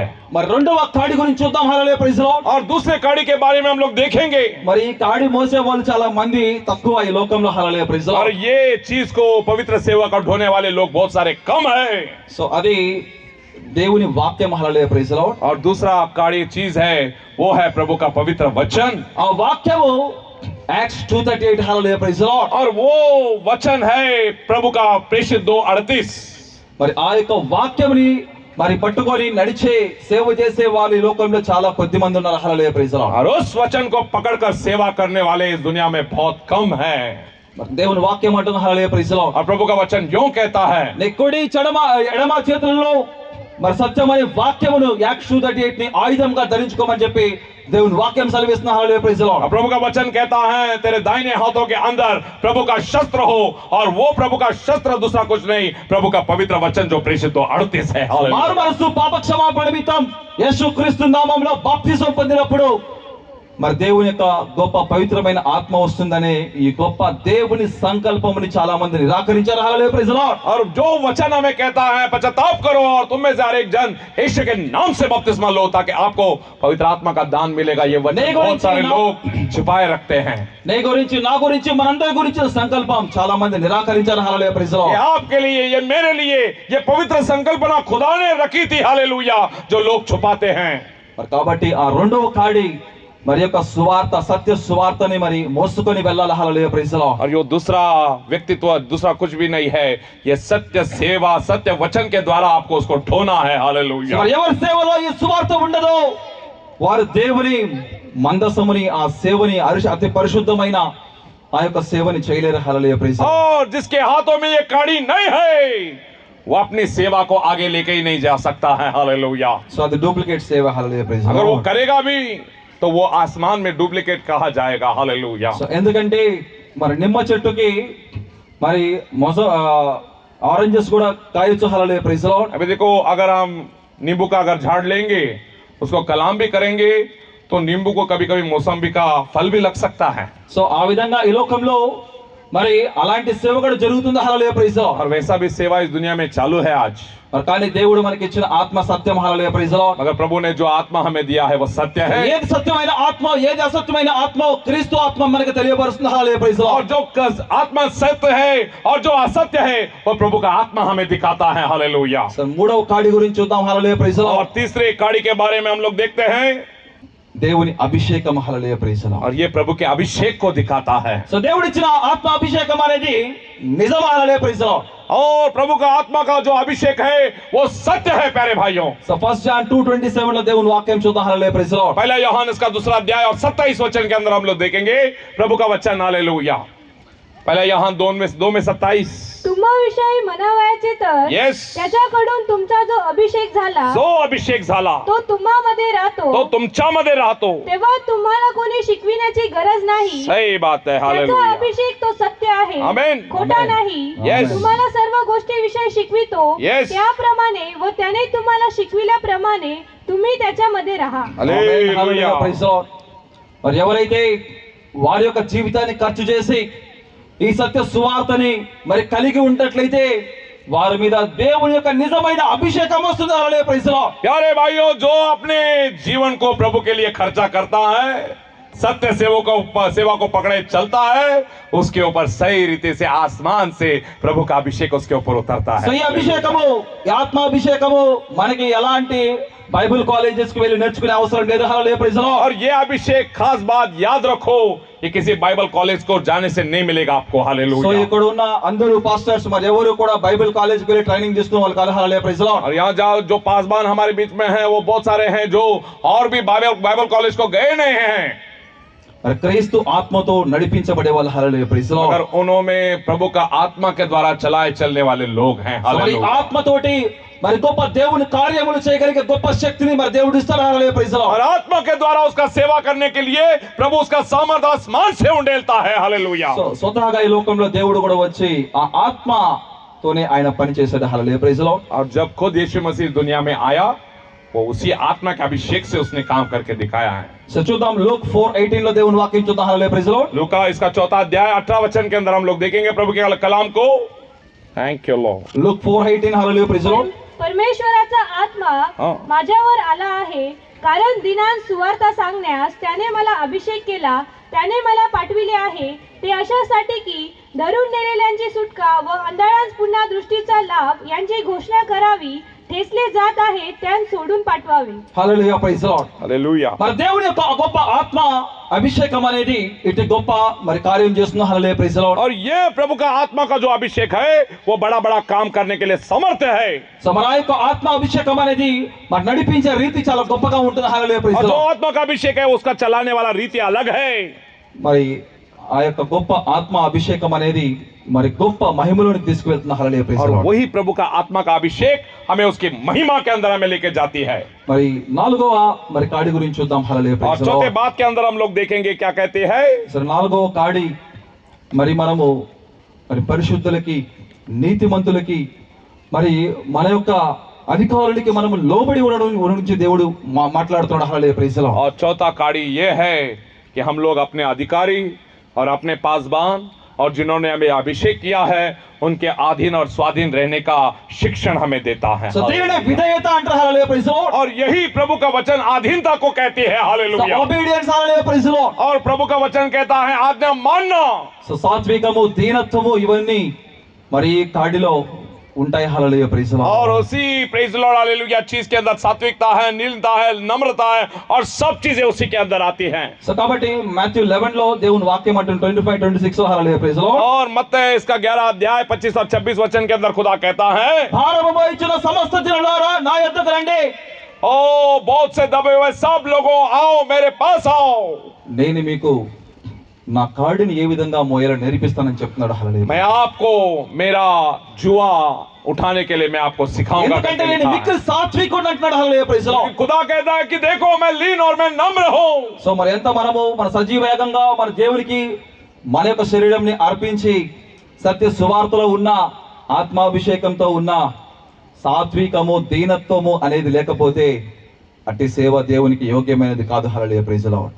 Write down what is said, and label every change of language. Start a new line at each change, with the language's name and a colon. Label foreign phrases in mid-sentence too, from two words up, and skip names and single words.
Telugu: మరి రెండవ కాడి గురించి చూద్దాం హల్లెలూయా
English: Praise the Lord.
Hindi: और दूसरे काड़ी के बारे में हम लोग देखेंगे.
Telugu: మరి ఈ కాడి మోసే వాళ్ళు చాలా మంది తక్కువ ఈ లోకంలో హల్లెలూయా
English: Praise the
Hindi: और
English: లార్డ్.
Hindi: ये चीज को पवित्र सेवा का ढोने वाले लोग बहुत सारे कम है.
Telugu: సో అది దేవుని వాక్యం హల్లెలూయా
English: Praise the Lord.
Hindi: और दूसरा काड़ी चीज है वो है प्रभु का पवित्र वचन.
Telugu: ఆ వాక్యము యాక్ట్స్ 2:38 హల్లెలూయా
English: Praise the Lord.
Hindi: और वो वचन है प्रभु का प्रेषित 2:38.
Telugu: మరి ఆ యొక్క వాక్యముని మరి పట్టుకొని నడిచే సేవ చేసే వాళ్ళు ఈ లోకంలో చాలా కొద్ది మంది ఉన్నారు హల్లెలూయా
English: Praise the Lord.
Hindi: और उस वचन को पकड़कर सेवा करने वाले इस दुनिया में बहुत कम है.
Telugu: మరి దేవుని వాక్యం అంటుంది హల్లెలూయా
English: Praise the Lord.
Hindi: और प्रभु का वचन यूं कहता है.
Telugu: నీ కుడి ఎడమ చేతులలో మరి సత్యమనే వాక్యమును యాక్ట్స్ 2:38 ని ఆయుధంగా ధరించుకోమని చెప్పి దేవుని వాక్యం సెలవిస్తున్న హల్లెలూయా
English: Praise the
Hindi: और
English: లార్డ్.
Hindi: प्रभु का वचन कहता है तेरे दाहिने हाथों के अंदर प्रभु का शस्त्र हो. और वो प्रभु का शस्त्र दूसरा कुछ नहीं, प्रभु का पवित्र वचन जो प्रेषित 2:38 है.
Telugu: మారు
Hindi: हालेलुया.
Telugu: మనసు పాప క్షమాపణ నిమిత్తం యేసుక్రీస్తు నామములో బాప్తిజం పొందినప్పుడు మరి దేవుని యొక్క గొప్ప పవిత్రమైన ఆత్మ వస్తుందనే ఈ గొప్ప దేవుని సంకల్పముని చాలా మంది నిరాకరించారు హల్లెలూయా
English: Praise the Lord.
Hindi: और जो वचन हमें कहता है पश्चाताप करो और तुम में से हर एक जन यीशु के नाम से बपतिस्मा लो ताकि आपको पवित्र आत्मा का दान मिलेगा. ये वचन नहीं, बहुत सारे नहीं, लोग छिपाए रखते हैं.
Telugu: నీ గురించి నా గురించి మనందరి గురించి సంకల్పం చాలా మంది నిరాకరించారు హల్లెలూయా
English: Praise the
Hindi: ये
English: లార్డ్.
Hindi: आपके लिए, ये मेरे लिए, ये पवित्र संकल्पना खुदा ने रखी थी. हालेलुया. जो लोग छुपाते हैं.
Telugu: మరి కాబట్టి ఆ రెండవ కాడి మరి యొక్క సువార్త సత్య సువార్తని మరి మోసుకొని వెళ్ళాలి హల్లెలూయా
English: Praise the Lord.
Hindi: और यो दूसरा व्यक्तित्व दूसरा कुछ भी नहीं है. ये सत्य सेवा सत्य वचन के द्वारा आपको उसको ढोना है. हालेलुया.
Telugu: మరి ఎవరి సేవలో ఈ సువార్త ఉండదో వారు దేవుని మందసముని ఆ సేవని అతి పరిశుద్ధమైన ఆ యొక్క సేవని చేయలేరు హల్లెలూయా
English: Praise the Lord.
Hindi: और जिसके हाथों में ये काड़ी नहीं है वो अपनी सेवा को आगे लेके ही नहीं जा सकता है. हालेलुया.
Telugu: సో అది డూప్లికేట్ సేవ హల్లెలూయా
English: Praise the
Hindi: अगर वो
English: లార్డ్.
Hindi: करेगा भी तो वो आसमान में डुप्लीकेट कहा जाएगा. हालेलुया.
Telugu: సో ఎందుకంటే మరి నిమ్మ చెట్టుకి మరి ఆరెంజెస్ కూడా కాయొచ్చు హల్లెలూయా
English: Praise the Lord.
Hindi: अभी देखो अगर हम नींबू का अगर झाड़ लेंगे उसको कलाम भी करेंगे तो नींबू को कभी कभी मौसम्बी का फल भी लग सकता है.
Telugu: సో ఆ విధంగా ఈ లోకంలో మరి అలాంటి సేవ కూడా జరుగుతుంది హల్లెలూయా
English: Praise the Lord.
Hindi: और वैसा भी सेवा इस दुनिया में चालू है आज.
Telugu: మరి కానీ దేవుడు మనకి ఇచ్చిన ఆత్మ సత్యం హల్లెలూయా
English: Praise the Lord.
Hindi: मगर प्रभु ने जो आत्मा हमें दिया है वो सत्य है.
Telugu: ఏది సత్యమైన ఆత్మ ఏది అసత్యమైన ఆత్మ క్రీస్తు ఆత్మ మనకి తెలియపరుస్తుంది హల్లెలూయా
English: Praise the
Hindi: और
English: లార్డ్.
Hindi: जो आत्मा सत्य है और जो असत्य है वो प्रभु का आत्मा हमें दिखाता है. हालेलुया.
Telugu: సో మూడవ కాడి గురించి చూద్దాం హల్లెలూయా
English: Praise the
Hindi: और
English: లార్డ్.
Hindi: तीसरे काड़ी के बारे में हम लोग देखते हैं.
Telugu: దేవుని అభిషేకం హల్లెలూయా
English: Praise the Lord.
Hindi: और ये प्रभु के अभिषेक को दिखाता है.
Telugu: సో దేవుడు ఇచ్చిన ఆత్మ అభిషేకం అనేది నిజం హల్లెలూయా
English: Praise the Lord.
Hindi: और प्रभु का आत्मा का जो अभिषेक है वो सत्य है प्यारे भाइयों.
Telugu: సో ఫస్ట్ జాన్ 2:27 లో దేవుని వాక్యం చూద్దాం హల్లెలూయా
English: Praise the Lord.
Hindi: पहला यूहन्ना इसका दूसरा अध्याय और 27 वचन के अंदर हम लोग देखेंगे प्रभु का वचन. हालेलुया. पहला यूहन्ना 2:27.
Marathi: तुम्हाविषयी म्हणावयाचे तर यस. त्याच्याकडून तुमचा जो अभिषेक झाला जो अभिषेक झाला तो तुम्हामध्ये राहतो तो तुमच्यामध्ये राहतो. तेव्हा तुम्हाला कोणी शिकविण्याची गरज नाही.
Hindi: सही बात है.
Marathi: त्याचा हालेलुया. अभिषेक तो सत्य आहे, आमेन. खोटा आमेन. नाही. Yes. तुम्हाला सर्व गोष्टीविषयी शिकवितो Yes. त्याप्रमाणे व त्याने तुम्हाला शिकविल्याप्रमाणे तुम्ही त्याच्यामध्ये राहा.
Telugu: హల్లెలూయా
Hindi: हालेलुया.
English: Praise the Lord.
Telugu: మరి ఎవరైతే వారి యొక్క జీవితాన్ని ఖర్చు చేసి ఈ సత్య సువార్తని మరి కలిగి ఉన్నట్లయితే వారి మీద దేవుని యొక్క నిజమైన అభిషేకం వస్తుంది హల్లెలూయా
English: Praise the Lord.
Hindi: प्यारे भाइयों जो अपने जीवन को प्रभु के लिए खर्चा करता है सत्य सेवा को पकड़े चलता है उसके ऊपर सही रीति से आसमान से प्रभु का अभिषेक उसके ऊपर उतरता
Telugu: సో
Hindi: है.
Telugu: ఈ అభిషేకము ఈ ఆత్మాభిషేకము మనకి ఎలాంటి
English: Bible colleges
Telugu: కి వెళ్ళి నేర్చుకునే అవసరం లేదు హల్లెలూయా
English: Praise the Lord.
Hindi: और ये अभिषेक खास बात याद रखो ये किसी
English: Bible college
Hindi: को जाने से नहीं मिलेगा आपको.
Telugu: సో
Hindi: हालेलुया.
Telugu: ఇక్కడ ఉన్న అందరూ పాస్టర్స్ మరి ఎవరు కూడా
English: Bible college
Telugu: కి వెళ్ళి ట్రైనింగ్ తీసుకున్న వాళ్ళు కాదు హల్లెలూయా
English: Praise the Lord.
Hindi: और यहाँ जाओ जो पासवान हमारे बीच में हैं वो बहुत सारे हैं जो और भी
English: Bible college
Hindi: को गए नहीं हैं
Telugu: మరి క్రీస్తు ఆత్మతో నడిపించబడే వాళ్ళు హల్లెలూయా
English: Praise the Lord.
Hindi: मगर उन्होंने प्रभु का आत्मा के द्वारा चलाए चलने वाले लोग हैं.
Telugu: సో మరి
Hindi: हालेलुया.
Telugu: ఆత్మతోటి మరి గొప్ప దేవుని కార్యములు చేయగలిగే గొప్ప శక్తిని మరి దేవుడు ఇస్తాడు హల్లెలూయా
English: Praise the
Hindi: और
English: లార్డ్.
Hindi: आत्मा के द्वारा उसका सेवा करने के लिए प्रभु उसका सामर्थ्य आसमान से उंडेलता है. हालेलुया.
Telugu: సో స్వతహాగా ఈ లోకంలో దేవుడు కూడా వచ్చి ఆ ఆత్మతోనే ఆయన పని చేశాడు హల్లెలూయా
English: Praise the Lord.
Hindi: और जब खुद यीशु मसीह दुनिया में आया वो उसी आत्मा के अभिषेक से उसने काम करके दिखाया है।
Telugu: సో చూద్దాం లూక్ 4:18 లో దేవుని వాక్యం చూద్దాం. హల్లెలూయా,
English: Praise the Lord.
Hindi: लूका इसका 4 अध्याय 18 वचन के अंदर हम लोग देखेंगे प्रभु के कलाम को।
English: Thank you Lord. లూక్ 4:18 Hallelujah, Praise the Lord.
Marathi: परमेश्वराचा आत्मा हा. माझ्यावर आला आहे, कारण दिनांत सुवार्ता सांगण्यास त्याने मला अभिषेक केला. त्याने मला पाठविले आहे ते अशासाठी की धरून नेलेल्यांची सुटका व अंधारास पुन्हा दृष्टीचा लाभ यांची घोषणा करावी. ठेचले जात आहे त्यां सोडून पाठवावे.
English: Hallelujah, Praise the Lord.
Hindi: हालेलुया।
Telugu: మరి దేవుని యొక్క గొప్ప ఆత్మ అభిషేకం అనేది ఇటు గొప్ప మరి కార్యం చేస్తున్న. హల్లెలూయా,
English: Praise the Lord.
Hindi: और ये प्रभु का आत्मा का जो अभिषेक है वो बड़ा बड़ा काम करने के लिए समर्थ है।
Telugu: సో మన యొక్క ఆత్మ అభిషేకం అనేది మరి నడిపించే రీతి చాలా గొప్పగా ఉంటుంది.
English: Hallelujah, Praise
Hindi: और
English: ది
Hindi: जो
English: లార్డ్.
Hindi: आत्मा का अभिषेक है उसका चलाने वाला रीति अलग है।
Telugu: మరి ఆ యొక్క గొప్ప ఆత్మ అభిషేకం అనేది మరి గొప్ప మహిమలోనికి తీసుకువెళ్తున్న.
English: Hallelujah, Praise
Hindi: और
English: the Lord.
Hindi: वही प्रभु का आत्मा का अभिषेक हमें उसकी महिमा के अंदर हमें लेके जाती है।
Telugu: మరి నాలుగవ మరి కాడి గురించి చూద్దాం. హల్లెలూయా,
Hindi: और
English: Praise the
Hindi: चौथे
English: లార్డ్.
Hindi: बात के अंदर हम लोग देखेंगे क्या कहते हैं।
Telugu: సరే, నాలుగవ కాడి మరి మనము మరి పరిశుద్ధులకి నీతిమంతులకి మరి మన యొక్క అధికారులకి మనము లోబడి ఉండడం గురించి దేవుడు మాట్లాడుతున్నాడు. హల్లెలూయా,
English: Praise the Lord.
Hindi: और चौथा काड़ी ये है कि हम लोग अपने अधिकारी और अपने पासबान और जिन्होंने हमें अभिषेक किया है उनके अधीन और स्वाधीन रहने का शिक्षण हमें देता है।
Telugu: సో దేవుని విధేయత అంటారు. హల్లెలూయా,
English: Praise the Lord.
Hindi: और यही प्रभु का वचन अधीनता को कहती है। हालेलुया।
English: obedience. Hallelujah, Praise the Lord.
Hindi: और प्रभु का वचन कहता है आज्ञा मानना।
Telugu: సో సాత్వికము, దీనత్వము ఇవన్నీ మరి ఈ కాడిలో ఉంటాయి. హల్లెలూయా,
English: Praise the Lord.
Hindi: और उसी
English: Praise Lord
Hindi: हालेलुया चीज के अंदर सात्विकता है, नीलता है, नम्रता है और सब चीजें उसी के अंदर आती हैं।
Telugu: సో కాబట్టి మాథ్యూ 11 లో దేవుని వాక్యం అంటుంది 25-26 లో. హల్లెలూయా,
English: Praise the Lord.
Hindi: और मत्ती इसका 11 अध्याय 25 और 26 वचन के अंदर खुदा कहता है
Telugu: భారము మోయించిన సమస్త జనులారా నా యొద్దకు రండి,
Hindi: ओ बहुत से दबे हुए सब लोगों आओ मेरे पास आओ,
Telugu: నేను మీకు నా కాడిని ఏ విధంగా మోయాలో నేర్పిస్తానని చెప్తున్నాడు. హల్లెలూయా.
Hindi: मैं आपको मेरा जुआ उठाने के लिए मैं आपको सिखाऊंगा।
Telugu: ఎందుకంటే
Hindi: करके
Telugu: నేను
Hindi: लिखा
Telugu: మిక్కిలి
Hindi: है।
Telugu: సాత్వికుడు అంటున్నాడు. హల్లెలూయా,
English: Praise the Lord.
Hindi: खुदा कहता है कि देखो मैं लीन और मैं नम्र हूँ।
Telugu: సో మరి ఎంత మనము మన సజీవేగంగా మన దేవునికి మన యొక్క శరీరంని అర్పించి సత్య సువార్తలో ఉన్న ఆత్మాభిషేకంతో ఉన్న సాత్వికము, దీనత్వము అనేది లేకపోతే అట్టి సేవ దేవునికి యోగ్యమైనది కాదు. హల్లెలూయా,
English: Praise the Lord.